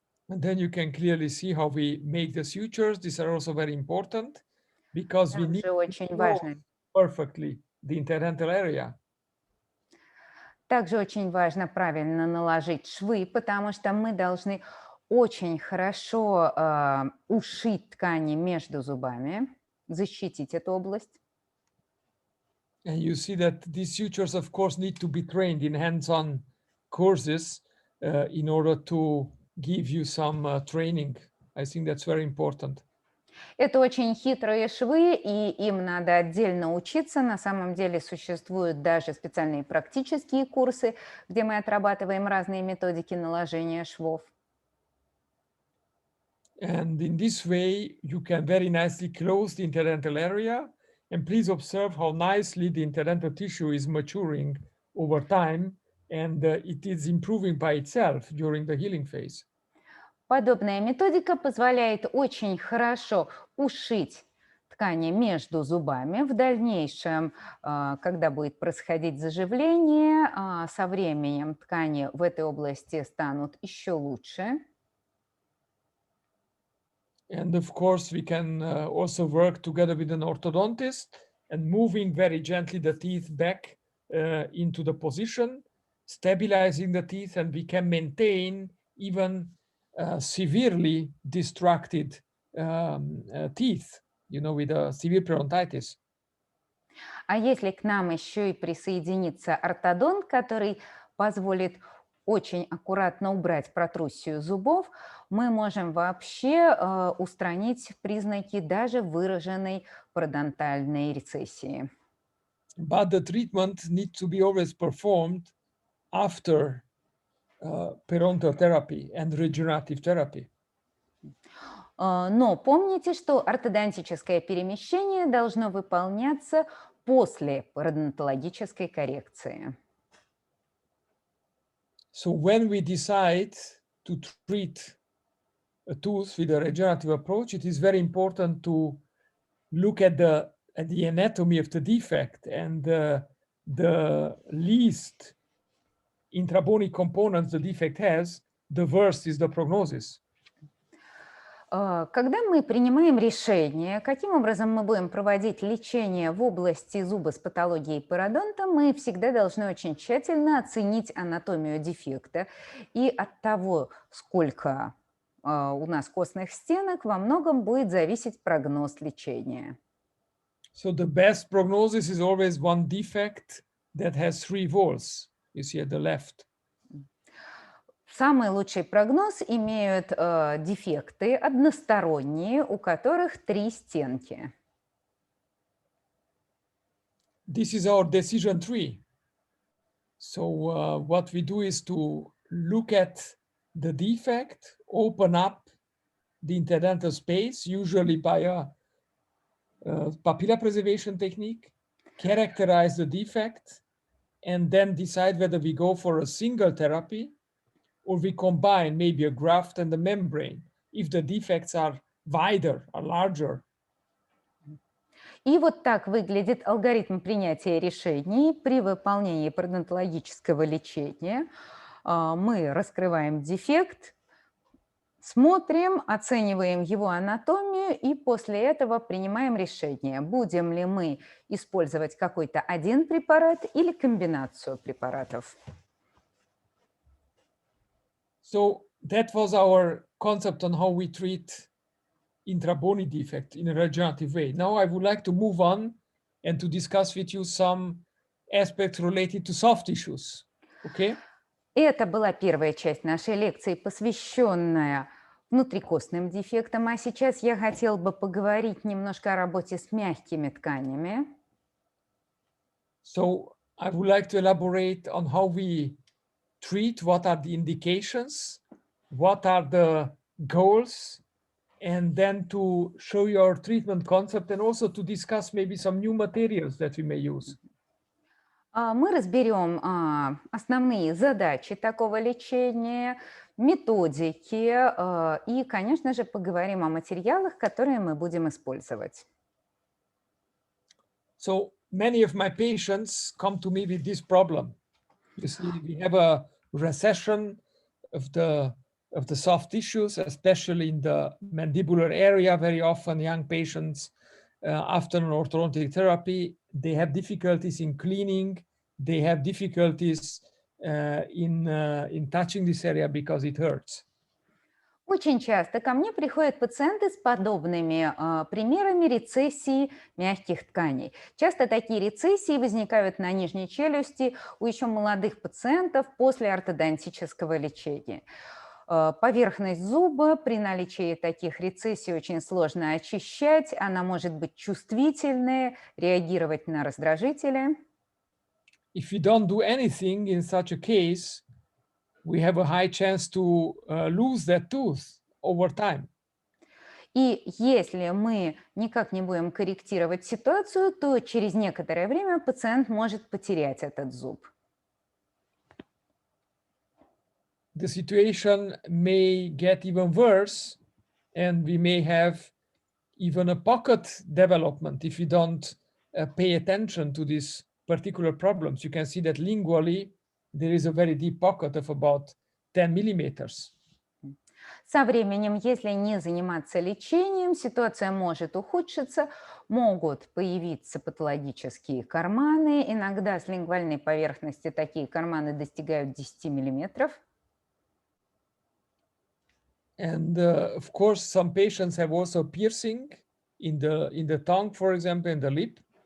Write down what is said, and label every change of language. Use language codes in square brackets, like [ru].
[en] And then you can clearly see how we make the sutures. These are also very important because we need to close perfectly the interdental area. [ru] Также очень важно правильно наложить швы, потому что мы должны очень хорошо ушить ткани между зубами. защитить эту область. [en] And you see that these sutures, of course, need to be trained in hands-on courses in order to give you some training. I think that's very important. [ru] Это очень хитрые швы, и им надо отдельно учиться. На самом деле существуют даже специальные практические курсы, где мы отрабатываем разные методики наложения швов. [en] And in this way, you can very nicely close the interdental area. And please observe how nicely the interdental tissue is maturing over time, and it is improving by itself during the healing phase. [ru] Подобная методика позволяет очень хорошо ушить ткани между зубами. В дальнейшем, когда будет происходить заживление, со временем ткани в этой области станут еще лучше. [en] And of course, we can also work together with an orthodontist and moving very gently the teeth back into the position, stabilizing the teeth, and we can maintain even severely distracted teeth, you know, with a severe periodontitis. [ru] А если к нам еще и присоединится ортодонт, который позволит очень аккуратно убрать протруссию зубов, мы можем вообще устранить признаки даже выраженной пародонтальной рецессии. [en] But the treatment needs to be always performed after periodontal therapy and regenerative therapy. [ru] Но помните, что ортодонтическое перемещение должно выполняться после пародонтологической коррекции. [en] So when we decide to treat a tooth with a regenerative approach, it is very important to look at the anatomy of the defect, and the least intrabony components the defect has, the worse is the prognosis. [ru] Когда мы принимаем решение, каким образом мы будем проводить лечение в области зуба с патологией пародонта, мы всегда должны очень тщательно оценить анатомию дефекта. И от того, сколько у нас костных стенок, во многом будет зависеть прогноз лечения. [en] So the best prognosis is always one defect that has 3 walls. You see at the left. [ru] Самый лучший прогноз имеют дефекты односторонние, у которых 3 стенки. [en] This is our decision tree. So what we do is to look at the defect, open up the interdental space, usually by a papilla preservation technique, characterize the defect, and then decide whether we go for a single therapy or we combine maybe a graft and a membrane if the defects are wider or larger. [ru] И вот так выглядит алгоритм принятия решений при выполнении пародонтологического лечения. Мы раскрываем дефект, смотрим, оцениваем его анатомию и после этого принимаем решение, будем ли мы использовать какой-то один препарат или комбинацию препаратов. [en] So that was our concept on how we treat intrabony defect in a regenerative way. Now I would like to move on and to discuss with you some aspects related to soft tissues. Okay? [ru] Это была первая часть нашей лекции, посвященная внутрикостным дефектам, а сейчас я хотел бы поговорить немножко о работе с мягкими тканями. [en] So I would like to elaborate on how we treat, what are the indications, what are the goals, and then to show you our treatment concept and also to discuss maybe some new materials that we may use. [ru] Мы разберем основные задачи такого лечения, методики и, конечно же, поговорим о материалах, которые мы будем использовать. [en] So many of my patients come to me with this problem. You see, we have a recession of the soft tissues, especially in the mandibular area. Very often young patients after an orthodontic therapy, they have difficulties in cleaning. They have difficulties in touching this area because it hurts. [ru] Очень часто ко мне приходят пациенты с подобными примерами рецессии мягких тканей. Часто такие рецессии возникают на нижней челюсти у еще молодых пациентов после ортодонтического лечения. Поверхность зуба при наличии таких рецессий очень сложно очищать, она может быть чувствительной, реагировать на раздражители. [en] If we don't do anything in such a case, we have a high chance to lose that tooth over time. [ru] И если мы никак не будем корректировать ситуацию, то через некоторое время пациент может потерять этот зуб. [en] The situation may get even worse, and we may have even a pocket development if we don't pay attention to these particular problems. You can see that lingually, there is a very deep pocket of about 10 millimeters. [ru] Со временем, если не заниматься лечением, ситуация может ухудшиться, могут появиться патологические карманы. Иногда с лингвальной поверхности такие карманы достигают 10 миллиметров. [en] And of course, some patients have also piercing in the tongue, for example, in the lip.